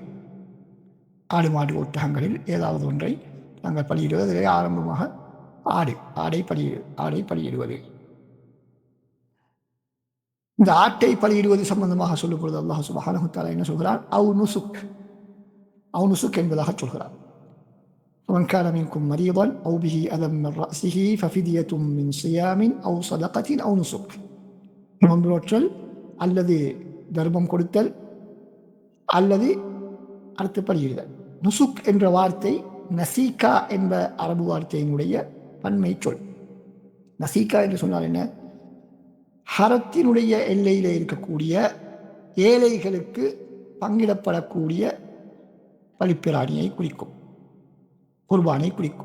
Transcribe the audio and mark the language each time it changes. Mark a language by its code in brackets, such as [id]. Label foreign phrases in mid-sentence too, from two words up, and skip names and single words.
[ta] ஆடு மாடு ஒட்டகங்களில் ஏதாவது ஒன்றை நாங்கள் பலியிடுவது. அதிலே ஆரம்பமாக ஆடை பலியிடுவது. இந்த ஆட்டை பலியிடுவது சம்பந்தமாக சொல்லும் பொழுது [ar] الله سبحانه وتعالى [ta] என்ன சொல்கிறான்? [ar] أو نسك [ta] என்பதாக சொல்கிறான். [ar] وَمَنْ كَانَ مِنْكُمْ مَرِيضًا أَوْ بِهِ أَذًى مِنْ رَأْسِهِ فَفِدْيَةٌ مِنْ صِيَامٍ أَوْ صَدَقَةٍ أَوْ نُسُكٍ. [ta] நோன்பு நோற்றல் அல்லது தர்மம் கொடுத்தல் அல்லது அடுத்து பலியிடுதல். நுசுக் என்ற வார்த்தை நசீகா என்ற அரபு வார்த்தையினுடைய பன்மை சொல். நசீகா என்று சொன்னால் என்ன? ஹரத்தினுடைய எல்லையில் இருக்கக்கூடிய ஏழைகளுக்கு பங்கிடப்படக்கூடிய பலிப்பிராணியை குறிக்கும், குர்பானை குறிக்கும்.